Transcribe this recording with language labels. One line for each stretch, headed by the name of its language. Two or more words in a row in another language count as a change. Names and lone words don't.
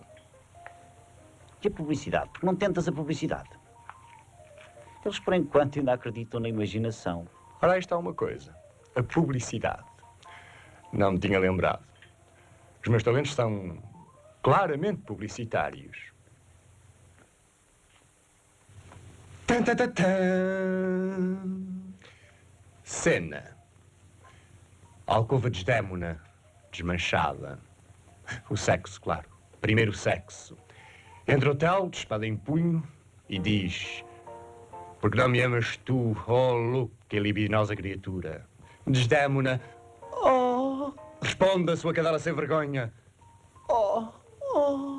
Portuguese: E a publicidade? Porque não tentas a publicidade? Eles, por enquanto, ainda acreditam na imaginação. Ora, aí está uma coisa. A publicidade. Não me tinha lembrado. Os meus talentos são claramente publicitários. Tan, tan, tan, tan. Cena. Alcova desdémona, desmanchada. O sexo, claro. Primeiro o sexo. Entra o Tel, de espada em punho, e diz: porque não me amas tu, oh louca e libidinosa criatura? Desdémona, oh! Responde a sua cadela sem vergonha, oh, oh!